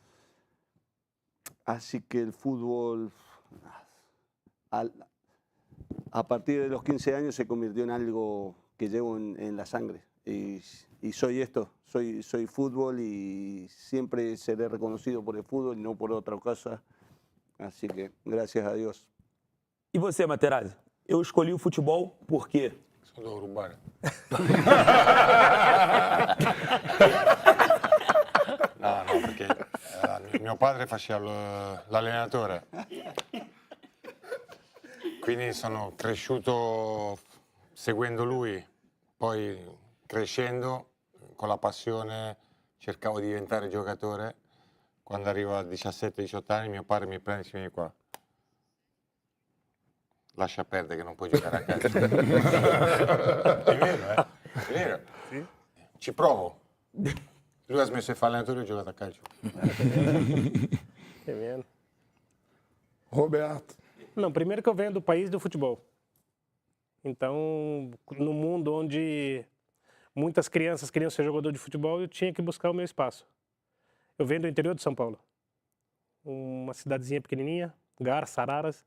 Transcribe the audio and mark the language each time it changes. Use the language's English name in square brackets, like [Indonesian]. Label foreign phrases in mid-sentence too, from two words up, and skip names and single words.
[Spanish] Así que el fútbol, a partir de los 15 años, se convirtió en algo que llevo en la sangre. Y soy esto, soy fútbol y siempre seré reconocido por el fútbol y no por otra cosa. Así que, gracias a Dios. [Portuguese] E você, Materazzi? Eu escolhi o futebol por quê? [Italian] Só devo rubare. No, perché mio padre faceva l'allenatore. Quindi sono cresciuto seguendo lui, poi crescendo con la passione cercavo di diventare giocatore. Quando arrivo a 17-18 anni mio padre mi prende e si viene qua. Lascia perdere che non puoi giocare a calcio. È vero, È vero. Sì. Ci provo. Lui ha smesso di fare allenatore e ho giocato a calcio. [Portuguese] É mesmo. Roberto. Não, primeiro que eu venho do país do futebol. Então, no mundo onde muitas crianças queriam ser jogador de futebol, eu tinha que buscar o meu espaço. Eu venho do interior de São Paulo. Uma cidadezinha pequenininha, Garça, Araras.